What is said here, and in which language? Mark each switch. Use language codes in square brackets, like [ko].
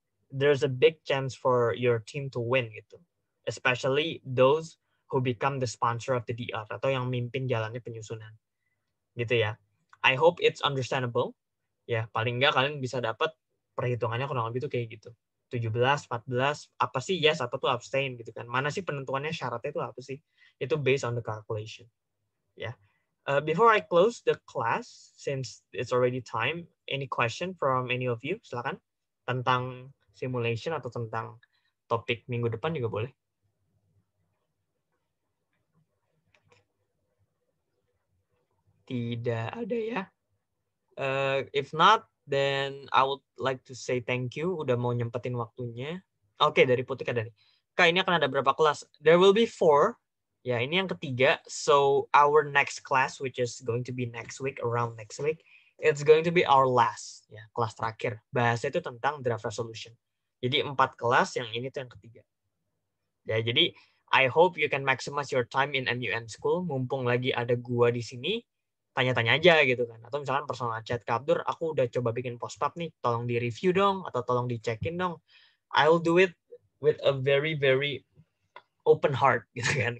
[en] There's a big chance for your team to win gitu. Especially those who become the sponsor of the DR [id] atau yang mimpin jalannya penyusunan. Gitu ya. [en] I hope it's understandable. [id] Ya, paling enggak kalian bisa dapat perhitungannya kurang lebih tuh kayak gitu. 17, 14, apa sih yes, apa tuh abstain gitu kan. Mana sih penentuannya, syaratnya itu apa sih? [en] Itu based on the calculation. Ya. Before I close the class, since it's already time, any question from any of you? [id] Silakan. Tentang simulation atau tentang topik minggu depan juga boleh. Tidak ada ya. [en] If not, then I would like to say thank you [id] udah mau nyempetin waktunya. Oke, dari Putih ada nih. Kak, ini akan ada berapa kelas? [en] There will be 4. [id] Ya, ini yang ketiga. [en] So, our next class, which is going to be next week, around next week, it's going to be our last. [id] Ya, kelas terakhir. Bahasa itu tentang draft resolution. Jadi 4 kelas, yang ini tuh yang ketiga. Ya, jadi [en] I hope you can maximize your time in MUN School. [id] Mumpung lagi ada gua di sini, tanya-tanya aja gitu kan. Atau misalkan personal chat, Kak Abdur, aku udah coba bikin post-pub nih, tolong di-review dong, atau tolong di-check-in dong. [en] I'll do it with a very, very open heart [id] gitu kan.